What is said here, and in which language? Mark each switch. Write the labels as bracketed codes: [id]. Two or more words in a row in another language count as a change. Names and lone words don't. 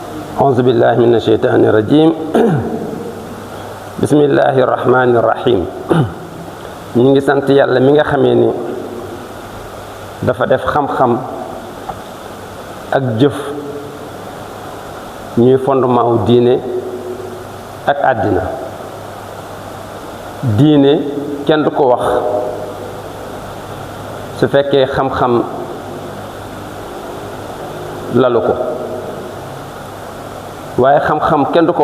[ar] أعوذ بالله من الشيطان الرجيم بسم الله الرحمن الرحيم [wo] ñi ngi sant yàlla mi nga xamee ni dafa def xam-xam ak jëf ñuy fondement wu diine ak àddina diine kenn du ko wax su fekkee xam-xam lalu ko waaye xam-xam kenn du ko